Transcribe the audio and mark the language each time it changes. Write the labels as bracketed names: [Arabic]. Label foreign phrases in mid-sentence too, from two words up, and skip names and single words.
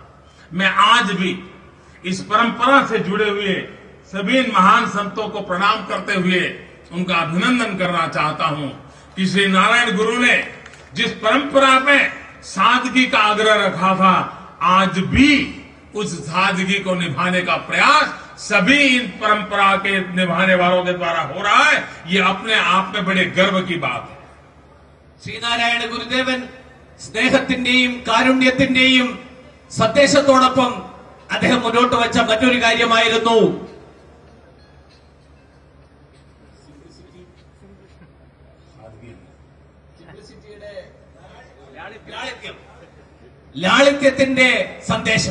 [Hindi] मैं आज भी इस परंपरा से जुड़े हुए सभी महान संतों को प्रणाम करते हुए उनका अभिनंदन करना चाहता हूं कि श्री नारायण गुरु ने जिस परंपरा में सादगी का आग्रह रखा था, आज भी उस सादगी को निभाने का प्रयास सभी इन परंपरा के निभाने वालों के द्वारा हो रहा है. ये अपने आप में बड़े गर्व की बात है. [Malayalam] ശ്രീനാരായണ ഗുരുദേവൻ സ്നേഹത്തിന്റെയും കാരുണ്യത്തിന്റെയും സന്ദേശത്തോടൊപ്പം അദ്ദേഹം മുന്നോട്ട് വെച്ച മറ്റൊരു കാര്യമായിരുന്നു ലാളിത്യത്തിന്റെ സന്ദേശം.